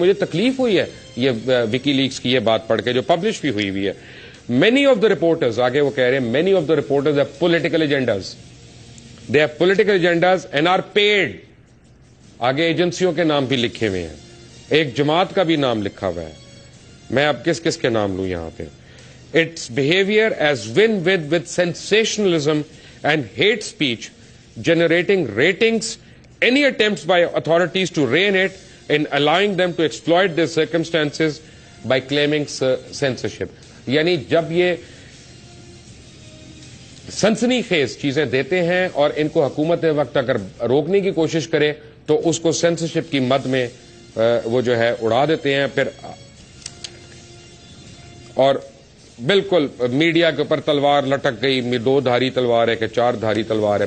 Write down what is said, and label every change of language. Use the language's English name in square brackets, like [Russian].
[Urdu] مجھے تکلیف ہوئی ہے یہ وکی لیکس کی یہ بات پڑھ کے جو پبلش بھی ہوئی ہے. [English] many of the reporters, [Urdu] آگے وہ کہہ رہے ہیں [English] Many of the reporters have political agendas, they have political agendas and are paid. [Urdu] آگے ایجنسیوں کے نام بھی لکھے ہوئے ہیں، ایک جماعت کا بھی نام لکھا ہوا ہے. میں اب کس کس کے نام لوں یہاں پہ. [English] Its behavior as with sensationalism and hate speech, generating ratings, any attempts by authorities to rein it in allowing them to exploit their circumstances by claiming censorship. [Urdu] یعنی جب یہ سنسنی خیز چیزیں دیتے ہیں اور ان کو حکومت وقت اگر روکنے کی کوشش کرے تو اس کو سینسرشپ کی مد میں وہ جو ہے اڑا دیتے ہیں. پھر اور بالکل میڈیا کے اوپر تلوار لٹک گئی، 2 دھاری تلوار ہے کہ 4 دھاری تلوار ہے.